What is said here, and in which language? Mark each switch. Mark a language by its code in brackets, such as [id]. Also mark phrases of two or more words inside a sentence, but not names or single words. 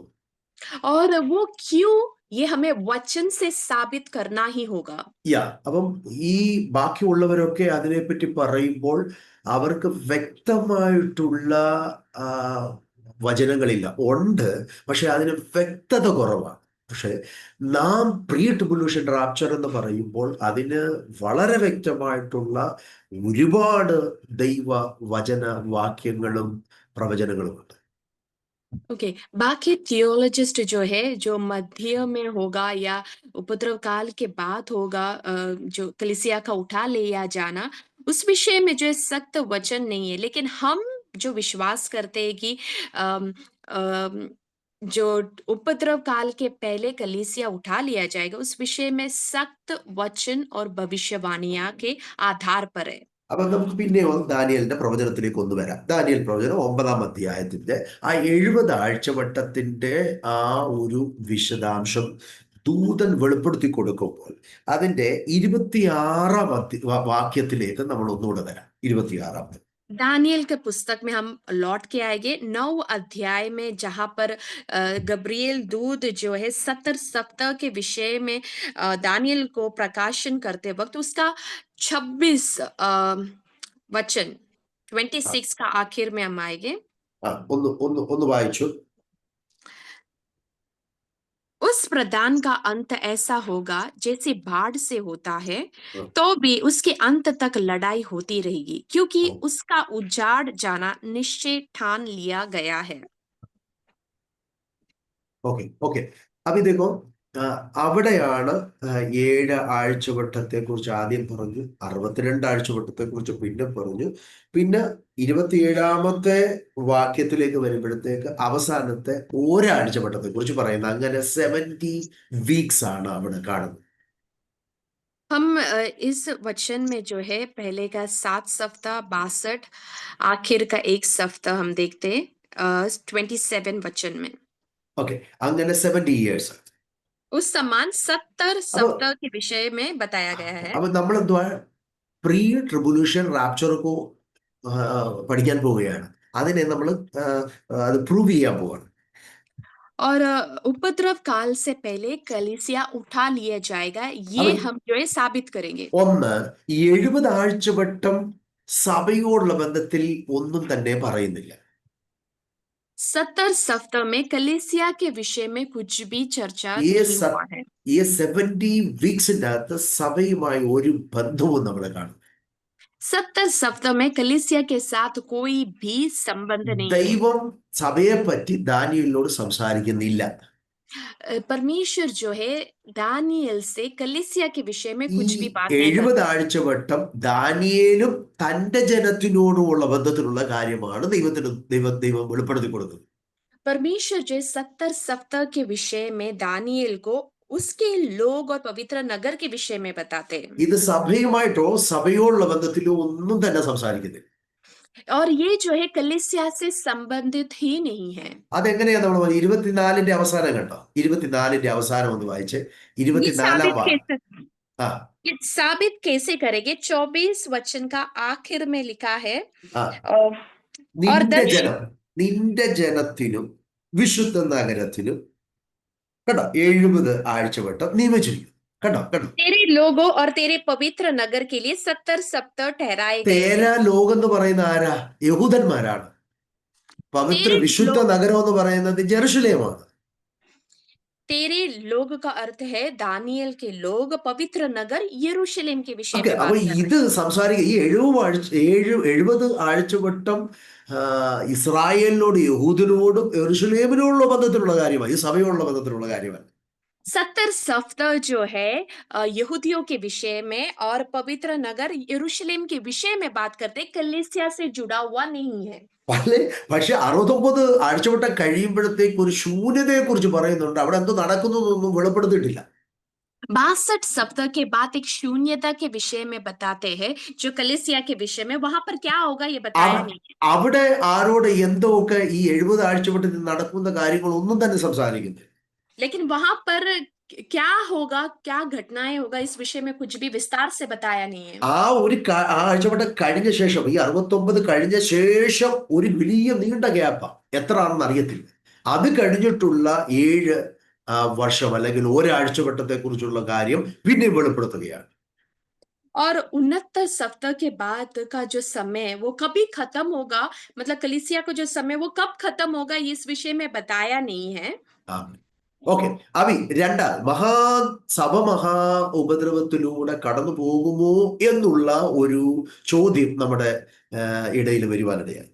[hi] और वो क्यों, ये हमें वचन से साबित करना ही होगा। [ml] അപ്പം ഈ ബാക്കിയുള്ളവരൊക്കെ അതിനെപ്പറ്റി പറയുമ്പോൾ അവർക്ക് വ്യക്തമായിട്ടുള്ള ആ, വചനങ്ങളില്ല. ഉണ്ട്, പക്ഷെ അതിന് വ്യക്തത കുറവാണ്. പക്ഷെ നാം [en] pre tribulation rapture [ml] എന്ന് പറയുമ്പോൾ അതിന് വളരെ വ്യക്തമായിട്ടുള്ള ഒരുപാട് ദൈവ വചന വാക്യങ്ങളും പ്രവചനങ്ങളുമുണ്ട്. [hi] ओके, बाकी थियोलॉजिस्ट जो है, जो मध्य में होगा या उपद्रव काल के बाद होगा, जो कलीसिया का उठा लिया जाना, उस विषय में जो है सख्त वचन नहीं है। लेकिन हम जो विश्वास करते हैं कि अम, अम, जो उपद्रव काल के पहले कलीसिया उठा लिया जाएगा, उस विषय में सख्त वचन और भविष्यवाणियां के आधार पर है। [ml] അപ്പൊ നമുക്ക് പിന്നെ ദാനിയേലിന്റെ പ്രവചനത്തിലേക്ക് ഒന്ന് വരാം. ദാനിയേൽ പ്രവചനം 9-ാം അധ്യായത്തിന്റെ ആ 70 ആഴ്ചവട്ടത്തിന്റെ ആ ഒരു വിശദാംശം ദൂതൻ വെളിപ്പെടുത്തി കൊടുക്കുമ്പോൾ അതിന്റെ 26-ാം വാക്യത്തിലേക്ക് നമ്മൾ ഒന്നുകൂടെ വരാം. 26. [hi] दानियल के पुस्तक में हम लौट के आएंगे 9 अध्याय में, जहां पर गब्रिएल दूत जो है 70 सप्ताह के विषय में दानियल को प्रकाशन करते वक्त उसका 26 वचन, ആ 26 का आखिर में हम आएंगे। [ml] ആ, ഒന്ന് ഒന്ന് ഒന്ന് വായിച്ചു. [hi] उस प्रदान का अंत ऐसा होगा जैसे बाढ़ से होता है, ആ, तो भी उसके अंत तक लड़ाई होती रहेगी, क्योंकि ആ. उसका उजाड़ जाना निश्चय ठान लिया गया है। ഓക്കെ. ഓക്കെ. [ml] അപ്പൊ ഇതേക്കോ, അവിടെയാണ് 7 ആഴ്ചവട്ടത്തെ കുറിച്ച് ആദ്യം പറഞ്ഞു, 62 ആഴ്ചവട്ടത്തെ കുറിച്ച് പിന്നെ പറഞ്ഞു, പിന്നെ 27-ാമത്തെ വാക്യത്തിലേക്ക് വരുമ്പോഴത്തേക്ക് അവസാനത്തെ ഒരാഴ്ചവട്ടത്തെ കുറിച്ച് പറയുന്നത്. അങ്ങനെ 70 വീക്സ് ആണ് അവിടെ കാണുന്നത്. [hi] हम इस वचन में जो है पहले का 7 सप्ताह, 62, आखिर का एक सप्ताह हम देखते हैं 27 वचन में। [ml] ഓക്കെ, അങ്ങനെ 70 ഇയേഴ്സ്. [hi] उस समान 70 [ml] അപ്പൊ [hi] सप्ताह के विषय में बताया गया है। [ml] അപ്പൊ നമ്മൾ എന്തുവാ, [en] pre tribulation raptureഒക്കെ [ml] പഠിക്കാൻ പോവുകയാണ്. അതിനെ നമ്മൾ അത് പ്രൂവ് ചെയ്യാൻ പോവാണ്. [hi] और उपद्रव काल से पहले कलीसिया उठा लिया जाएगा, [ml] അപ്പൊ [hi] ये हम जो है साबित करेंगे। [ml] ഒന്ന്, ഈ 70 ആഴ്ചവട്ടം സഭയോടുള്ള ബന്ധത്തിൽ ഒന്നും തന്നെ പറയുന്നില്ല. [hi] 70 सप्ताह में कलीसिया के विषय में कुछ भी चर्चा [ml] ഈ [hi] नहीं സ- हुआ है। [ml] ഈ 70 വീക്സിന്റെ അകത്ത് സഭയുമായി ഒരു ബന്ധവും നമ്മൾ കാണും. [hi] 70 सप्ताह में कलीसिया के साथ कोई भी संबंध नहीं है। [ml] ദൈവം സഭയെ പറ്റി ദാനിയേലിനോട് സംസാരിക്കുന്നില്ല. [hi] परमेश्वर जो है दानियल से कलीसिया के विषय में [ml] ഈ [hi] कुछ भी बात नहीं 70 करता। [ml] ആഴ്ചവട്ടം ദാനിയേലും തന്റെ ജനത്തിനോടുമുള്ള ബന്ധത്തിലുള്ള കാര്യമാണ് ദൈവം വെളിപ്പെടുത്തി കൊടുക്കുന്നത്. [hi] परमेश्वर जो 70 सप्ताह के विषय में दानियल को उसके लोग और पवित्र नगर के विषय में बताते हैं। [ml] ഇത് സഭയുമായിട്ടോ സഭയോടുള്ള ബന്ധത്തിലോ ഒന്നും തന്നെ സംസാരിക്കുന്നില്ല. [hi] और ये जो है कलीसिया से संबंधित ही नहीं है। [ml] അതെങ്ങനെയാ നമ്മൾ 24ന്റെ അവസാനം കണ്ടോ? 24ന്റെ അവസാനം ഒന്ന് വായിച്ച്, [hi] ये 24 साबित [ml] വാക്യം. [hi] कैसे ആ ये साबित कैसे करेंगे? 24 वचन का आखिर में लिखा है ആ और और [ml] നിന്റെ [hi] दर्शन [ml] ജനം, നിന്റെ ജനത്തിനും വിശുദ്ധ നഗരത്തിനും കേട്ടോ 70 ആഴ്ചവട്ടം നിയമിച്ചിരിക്കുന്നു. കേട്ടോ കേട്ടോ, [hi] तेरे लोगों और तेरे पवित्र नगर के लिए 70 सप्ताह ठहराए गए हैं। [ml] തേരാ ലോകം എന്ന് പറയുന്ന ആരാ? യഹൂദന്മാരാണ്. പവിത്ര [hi] तेरे [ml] വിശുദ്ധ [hi] लोग [ml] നഗരം എന്ന് പറയുന്നത് ജെറുസലേമാണ്. [hi] तेरे लोग का अर्थ है दानियल के लोग, पवित्र नगर यरूशलेम के विषय [ml] ഓക്കെ, [hi] में [ml] അപ്പൊ [hi] बात कर रहे [ml] ഇത് സംസാരിക്കുക ഈ 70 ആഴ്ചവട്ടം ഇസ്രായേലിനോട്, യഹൂദിനോടും യെരൂശലേമിനോടുള്ള ബന്ധത്തിലുള്ള കാര്യമാണ്, ഈ സഭയോടുള്ള ബന്ധത്തിലുള്ള കാര്യമാണ്. [hi] हैं। 70 सप्ताह जो है यहूदियों के विषय में और पवित्र नगर यरूशलेम के विषय में बात करते, कलीसिया से जुड़ा हुआ नहीं है। [ml] പക്ഷെ 69 ആഴ്ചവട്ടം കഴിയുമ്പോഴത്തേക്ക് ഒരു ശൂന്യതയെ കുറിച്ച് പറയുന്നുണ്ട്. അവിടെ എന്തോ നടക്കുന്നു എന്നൊന്നും വെളിപ്പെടുത്തിയിട്ടില്ല. [hi] 62 सप्ताह के बाद एक शून्यता के विषय में बताते हैं, जो कलीसिया के विषय में वहां पर क्या होगा ये बताया नहीं है। [ml] അവിടെ ആരോട് എന്തോ ഒക്കെ ഈ 70 ആഴ്ചവട്ടത്തിൽ നടക്കുന്ന കാര്യങ്ങളൊന്നും തന്നെ സംസാരിക്കുന്നില്ല. [hi] लेकिन वहां पर क्या होगा, क्या घटनाएं होगा, इस विषय में कुछ भी विस्तार से बताया नहीं है। [ml] ആ ആഴ്ചവട്ടം കഴിഞ്ഞ ശേഷം, ഈ 69 കഴിഞ്ഞ ശേഷം ഒരു വലിയ നീണ്ട ഗ്യാപ്പാ, എത്ര ആണെന്ന് അറിയത്തില്ല. അത് കഴിഞ്ഞിട്ടുള്ള 7 വർഷം അല്ലെങ്കിൽ ഒരാഴ്ചവട്ടത്തെ കുറിച്ചുള്ള കാര്യം പിന്നെ വെളിപ്പെടുത്തുകയാണ്. [hi] और 69 सप्ताह के बाद का जो समय वो कभी खत्म होगा, मतलब कलीसिया का जो समय वो कब खत्म होगा, ये इस विषय में बताया नहीं है। [ml] ഓക്കെ, അഭി സഭ മഹാ ഉപദ്രവത്തിലൂടെ കടന്നു പോകുമോ എന്നുള്ള ഒരു ചോദ്യം നമ്മുടെ ഇടയിൽ വരുവാനിടയായി.